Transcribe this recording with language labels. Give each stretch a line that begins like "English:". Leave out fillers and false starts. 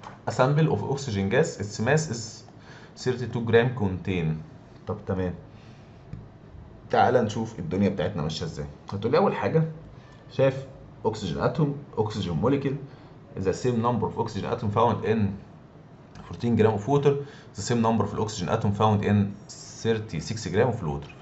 English: A sample of oxygen gas its mass is 32 gram contain.
Arabic: طب تمام، تعالى نشوف الدنيا بتاعتنا ماشيه ازاي. هتقول لي اول حاجه، شايف
English: oxygen atom oxygen molecule the same number of oxygen atom found in 14 gram of water the same number of oxygen atom found in 36 gram of water.